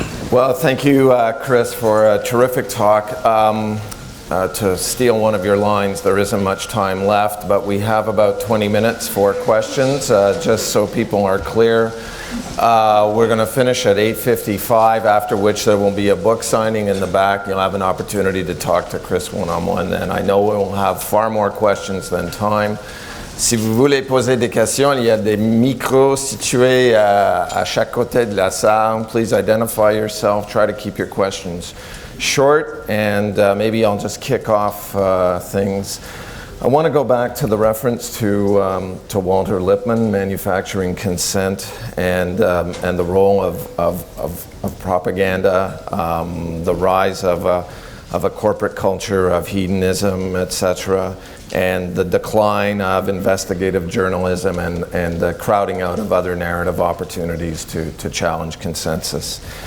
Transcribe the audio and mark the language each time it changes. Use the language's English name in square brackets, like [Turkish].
[English] Well, thank you, Chris, for a terrific talk. To steal one of your lines, there isn't much time left, but we have about 20 minutes for questions, just so people are clear. We're going to finish at 8:55, after which there will be a book signing in the back. You'll have an opportunity to talk to Chris one-on-one then. I know we'll have far more questions than time. [French] Si vous voulez poser des questions, il y a des micros situés à chaque côté de la salle. [English] Please identify yourself. Try to keep your questions short, and maybe I'll just kick off things. I want to go back to the reference to Walter Lippmann, manufacturing consent, and the role of propaganda, the rise of a corporate culture of hedonism, etc., and the decline of investigative journalism and the crowding out of other narrative opportunities to challenge consensus.